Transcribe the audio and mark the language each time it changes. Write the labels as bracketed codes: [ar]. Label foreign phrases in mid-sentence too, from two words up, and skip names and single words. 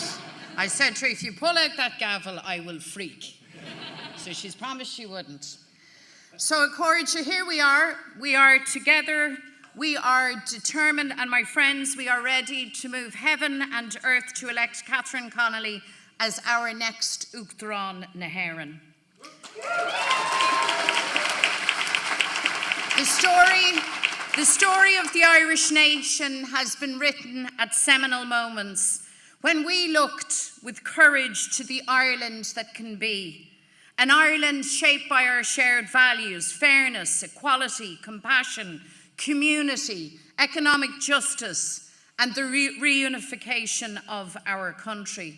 [en] I said to her, if you pull out that gavel, I will freak. So she's promised she wouldn't. So Cordia, here we are. We are together. We are determined, and my friends, we are ready to move heaven and earth to elect Katherine Connelly as our next [ga] Uachtaráin na hÉireann. [en] The story of the Irish nation has been written at seminal moments when we looked with courage to the Ireland that can be. An Ireland shaped by our shared values: fairness, equality, compassion, community, economic justice, and the reunification of our country.